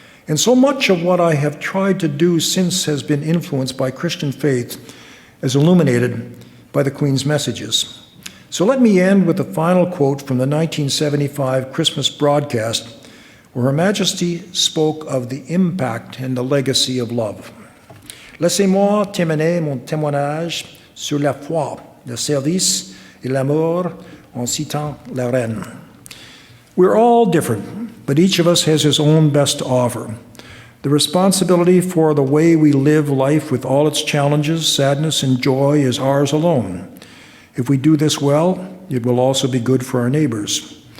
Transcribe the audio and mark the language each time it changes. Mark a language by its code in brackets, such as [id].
[en] And so much of what I have tried to do since has been influenced by Christian faith, as illuminated by the Queen's messages. So let me end with a final quote from the 1975 Christmas broadcast, where Her Majesty spoke of the impact and the legacy of love. [fr] "Laissez-moi terminer mon témoignage sur la foi, le service et l'amour en citant la reine. [en] We're all different, but each of us has his own best to offer. The responsibility for the way we live life with all its challenges, sadness, and joy is ours alone. If we do this well, it will also be good for our neighbors."